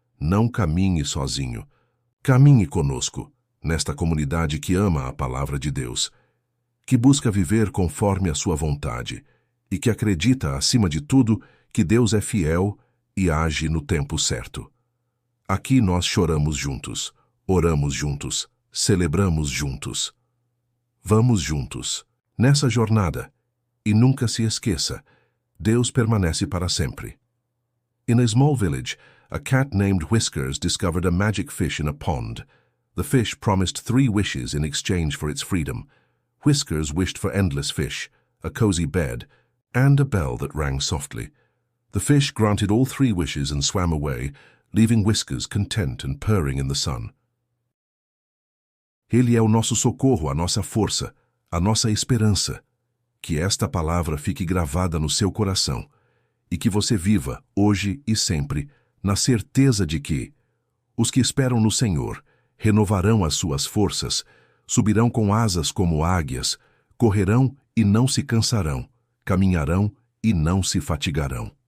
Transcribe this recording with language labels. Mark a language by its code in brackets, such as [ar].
[pt] Não caminhe sozinho. Caminhe conosco, nesta comunidade que ama a palavra de Deus, que busca viver conforme a sua vontade e que acredita, acima de tudo, que Deus é fiel e age no tempo certo. Aqui nós choramos juntos, oramos juntos, celebramos juntos. Vamos juntos, nessa jornada, e nunca se esqueça, Deus permanece para sempre. [en] In a small village, a cat named Whiskers discovered a magic fish in a pond. The fish promised 3 wishes in exchange for its freedom. Whiskers wished for endless fish, a cozy bed, and a bell that rang softly. The fish granted all 3 wishes and swam away, leaving Whiskers content and purring in the sun. [pt] Ele é o nosso socorro, a nossa força, a nossa esperança. Que esta palavra fique gravada no seu coração e que você viva, hoje e sempre, na certeza de que os que esperam no Senhor renovarão as suas forças, subirão com asas como águias, correrão e não se cansarão, caminharão e não se fatigarão.